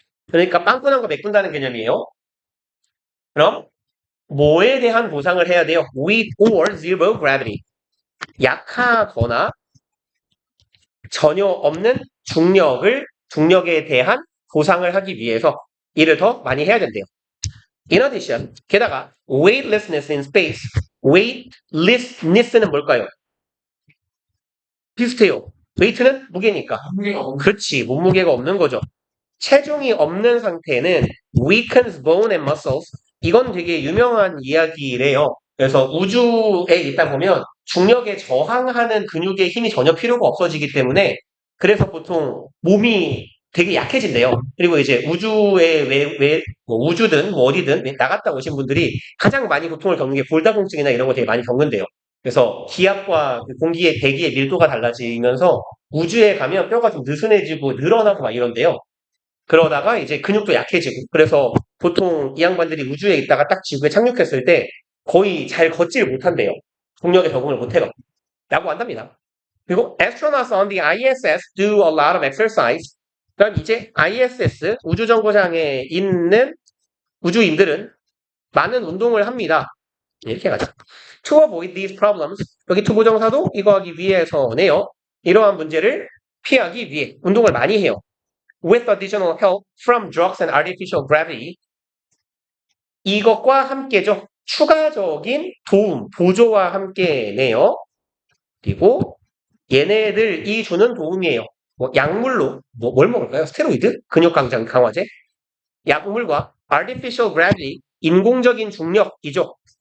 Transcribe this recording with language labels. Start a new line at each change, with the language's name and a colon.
Korean: 그러니까 빵꾸난 거 메꾼다는 개념이에요. 그럼 뭐에 대한 보상을 해야 돼요?
English: With or zero gravity.
Korean: 약하거나 전혀 없는 중력에 대한 보상을 하기 위해서 일을 더 많이 해야 된대요.
English: In addition,
Korean: 게다가
English: weightlessness in space.
Korean: weightlessness는 뭘까요? 비슷해요. weight는 무게니까. 그렇지, 몸무게가 없는 거죠. 체중이 없는 상태는
English: weakens bone and muscles.
Korean: 이건 되게 유명한 이야기래요. 그래서 우주에 있다 보면 중력에 저항하는 근육의 힘이 전혀 필요가 없어지기 때문에 그래서 보통 몸이 되게 약해진대요. 그리고 이제 우주에 우주든 어디든 나갔다 오신 분들이 가장 많이 고통을 겪는 게 골다공증이나 이런 거 되게 많이 겪는데요. 그래서 기압과 공기의 대기의 밀도가 달라지면서 우주에 가면 뼈가 좀 느슨해지고 늘어나고 막 이런데요. 그러다가 이제 근육도 약해지고 그래서 보통 이 양반들이 우주에 있다가 딱 지구에 착륙했을 때 거의 잘 걷지를 못한대요. 동력에 적응을 못해요. 라고 한답니다. 그리고
English: astronauts on the ISS do a lot of exercise.
Korean: 그럼 이제 ISS 우주정거장에 있는 우주인들은 많은 운동을 합니다. 이렇게 가자.
English: To avoid these problems.
Korean: 여기 투부정사도 이거 하기 위해서네요. 이러한 문제를 피하기 위해 운동을 많이 해요.
English: with additional help from drugs and artificial gravity.
Korean: 이것과 함께죠. 추가적인 도움, 보조와 함께네요. 그리고 얘네들이 주는 도움이에요. 뭐 약물로 뭘 먹을까요? 스테로이드? 근육 강장 강화제? 약물과
English: artificial gravity,
Korean: 인공적인 중력이죠.